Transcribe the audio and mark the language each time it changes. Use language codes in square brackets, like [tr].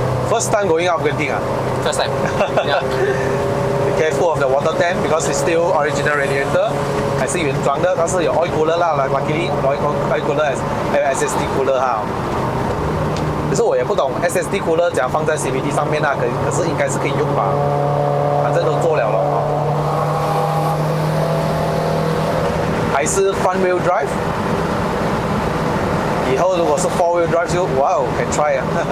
[en] First time going up Genting ah? First time. Yeah. Be careful of the water tank because it's still original radiator， [zh] 还是原装的，但是有 [en] oil cooler 啦 ，luckily oil cooler [zh] 还有 [en] SSD cooler 哈。 [zh] 可是我也不懂 SSD cooler 怎样放在 CVT 上面啊，可是应该是可以用吧，反正都做了咯。还是 front wheel drive， 以后如果是 four wheel drive 就哇哦 ， [en] can try [zh] 啊。